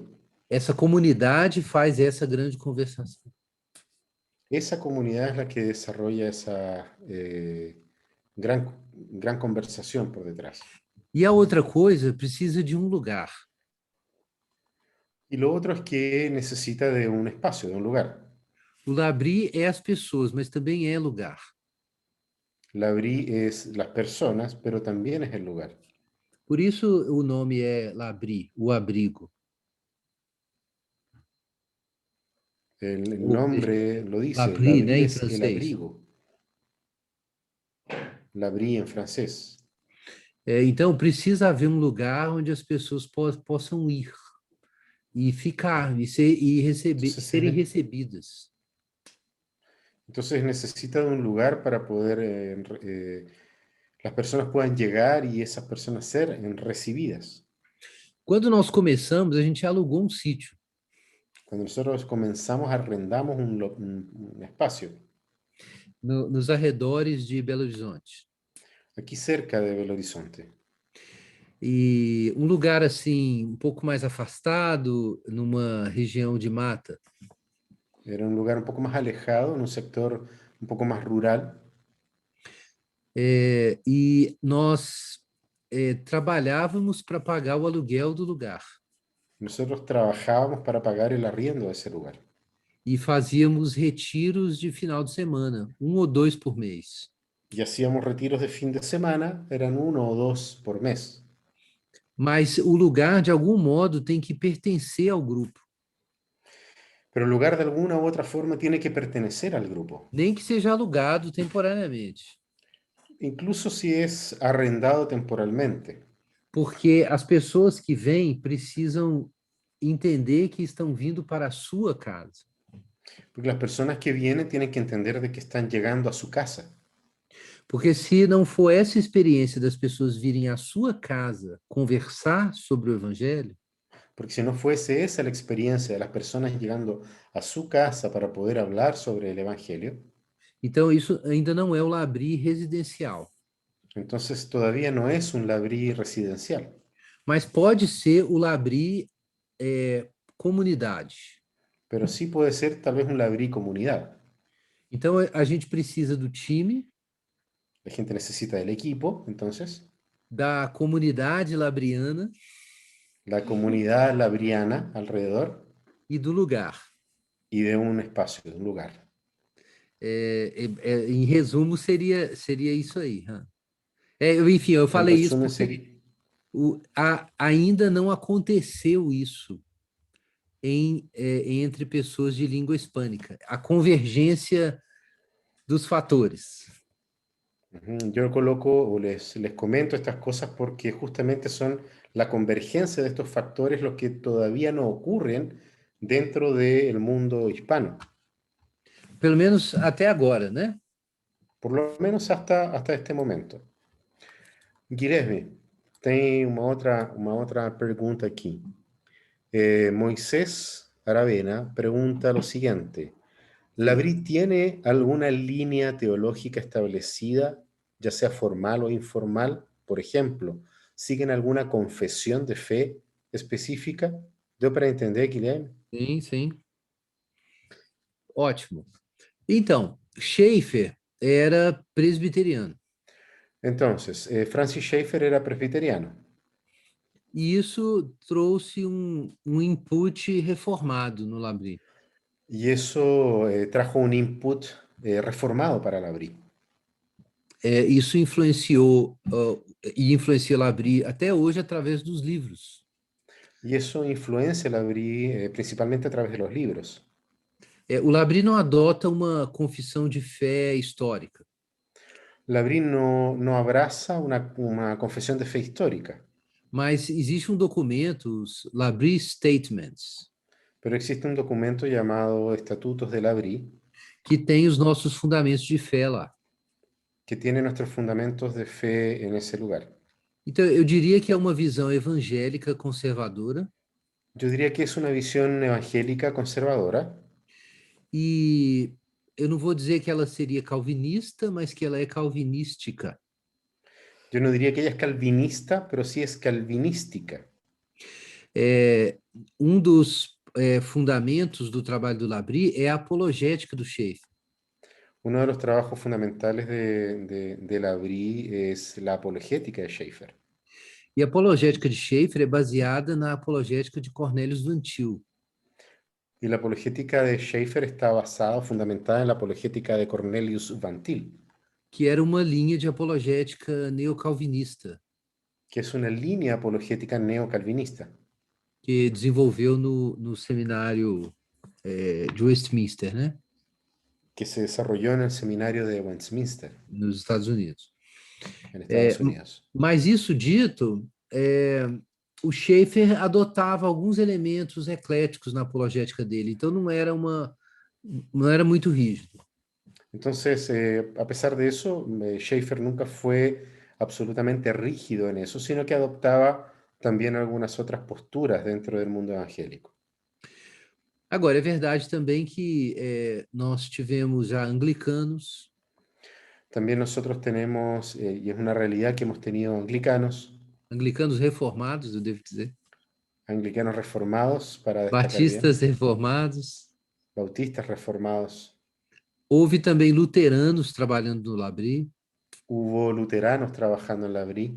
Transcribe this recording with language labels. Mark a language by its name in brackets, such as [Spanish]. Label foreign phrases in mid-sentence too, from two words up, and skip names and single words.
[Portuguese] Essa comunidade faz essa grande conversação. [Spanish] Esa comunidad es la que desarrolla esa gran conversación por detrás. [Portuguese] E a outra coisa, precisa de um lugar. [Spanish] Y lo otro es que necesita de un espacio, de un lugar. [Portuguese] O Labri é as pessoas, mas também é lugar. [Spanish] Labrí es las personas, pero también es el lugar. [Portuguese] Por isso o nome é Labri, o abrigo. [Spanish] El nombre lo dice, [Portuguese] L'abri, né, [Spanish] Labrí [Portuguese] em [Spanish] es el [Portuguese] francês. [Spanish] abrigo. Labrí en francés. [Portuguese] Então, precisa haver um lugar onde as pessoas possam ir e ficar e serem recebidas. [Spanish] Entonces necesita de un lugar para poder, las personas puedan llegar y esas personas ser recibidas. [Portuguese] Quando nós começamos, a gente alugou um sítio. [Spanish] Cuando nosotros comenzamos, arrendamos un espacio [Portuguese] Nos arredores de Belo Horizonte. [Spanish] aquí cerca de Belo Horizonte. [Portuguese] E um lugar assim, um pouco mais afastado, numa região de mata. [Spanish] Era un lugar un poco más alejado, en un sector un poco más rural. [Portuguese] E nós trabalhávamos para pagar o aluguel do lugar. [Spanish] Nosotros trabajábamos para pagar el arriendo de ese lugar. [Portuguese] E fazíamos retiros de final de semana, 1 ou 2 por mês. [Spanish] Y hacíamos retiros de fin de semana, eran 1 o 2 por mes. [Portuguese] Mas o lugar, de algum modo, tem que pertencer ao grupo. [Spanish] Pero el lugar de alguna u otra forma tiene que pertenecer al grupo. [Portuguese] Nem que seja alugado temporariamente. [Spanish] Incluso si es arrendado temporalmente. [Portuguese] Porque as pessoas que vêm precisam entender que estão vindo para a sua casa. [Spanish] Porque las personas que vienen tienen que entender de que están llegando a su casa. [Portuguese] Porque se não for essa experiência das pessoas virem à sua casa conversar sobre o evangelho, [Spanish] Porque si no fuese esa la experiencia de las personas llegando a su casa para poder hablar sobre el Evangelio, [Portuguese] então isso ainda não é o Labri residencial. [Spanish] entonces todavía no es un Labrí residencial. [Portuguese] Mas pode ser o Labri comunidade. [Spanish] Pero sí puede ser tal vez un Labrí comunidad. [Portuguese] Então, a gente precisa do time, [Spanish] La gente necesita del equipo, entonces, [Portuguese] da comunidade labriana [Spanish] la comunidad labriana alrededor [Portuguese] e do lugar. [Spanish] y de un espacio, de un lugar. [Portuguese] Em resumo, seria isso aí. Hã? Enfim, eu [Spanish] En [Portuguese] falei isso [Spanish] resumen, [Portuguese] porque [Spanish] sería, [Portuguese] ainda não aconteceu isso entre pessoas de língua hispânica. A convergência dos fatores. [Spanish] yo coloco o les comento estas cosas porque justamente son la convergencia de estos factores los que todavía no ocurren dentro del mundo hispano, [Portuguese] Pelo menos até agora, né? [Spanish] por lo menos hasta este momento. [Portuguese] Guilherme, tem uma outra pergunta aqui. [Spanish] Moisés Aravena pregunta lo siguiente. ¿Labrí tiene alguna línea teológica establecida, ya sea formal o informal? Por ejemplo, ¿siguen alguna confesión de fe específica? [Portuguese] ¿Deu para entender, Guilherme? Sim, sim. Ótimo. Então, Schaeffer era presbiteriano. [Spanish] Entonces, Francis Schaeffer era presbiteriano [Portuguese] E isso trouxe um input reformado no Labri. [Spanish] y eso trajo un input reformado para Labrí. [Portuguese] Isso influenciou e influencia Labri até hoje através dos livros. [Spanish] Y eso influencia Labrí principalmente a través de los libros. [Portuguese] O Labri não adota uma confissão de fé histórica, [Spanish] Labrí no abraza una confesión de fe histórica, [Portuguese] mas existe um documento, os Labri Statements, [Spanish] pero existe un documento llamado Estatutos de Labrí [Portuguese] que tem os nossos fundamentos de fé lá. [Spanish] que tiene nuestros fundamentos de fe en ese lugar. [Portuguese] Então, eu diria que é uma visão evangélica conservadora [Spanish] Yo diría que es una visión evangélica conservadora. [Portuguese] e eu não vou dizer que ela seria calvinista, mas que ela é calvinística. [Spanish] Yo no diría que ella es calvinista, pero sí es calvinística. [Portuguese] Um dos fundamentos do trabalho do Labri é a apologética do Schaeffer. [Spanish] Uno de los trabajos fundamentales de Labrí es la apologética de Schaeffer. [Portuguese] E a apologética de Schaeffer é baseada na apologética de Cornelius Van Til, [Spanish] Y la apologética de Schaeffer está basada, fundamentada en la apologética de Cornelius Van Til, [Portuguese] que era uma linha de apologética neocalvinista [Spanish] que es una línea apologética neocalvinista, [Portuguese] que desenvolveu no seminário de Westminster, né, [Spanish] que se desarrolló en el seminario de Westminster, [Portuguese] nos Estados Unidos. [Spanish] en Estados Unidos. [Portuguese] Mas isso dito, o Schaeffer adotava alguns elementos ecléticos na apologética dele, então não era muito rígido. [Spanish] Entonces, a pesar de eso, Schaeffer nunca fue absolutamente rígido en eso, sino que adoptaba también algunas otras posturas dentro del mundo evangélico. [Portuguese] Agora, é verdade também que nós tivemos já anglicanos, [Spanish] También nosotros tenemos, y es una realidad que hemos tenido [Portuguese] anglicanos reformados, eu devo dizer, [Spanish] anglicanos reformados, para destacar bien, [Portuguese] batistas reformados, [Spanish] bautistas reformados, [Portuguese] houve também luteranos trabalhando no Labri, [Spanish] hubo luteranos trabajando en la BRI,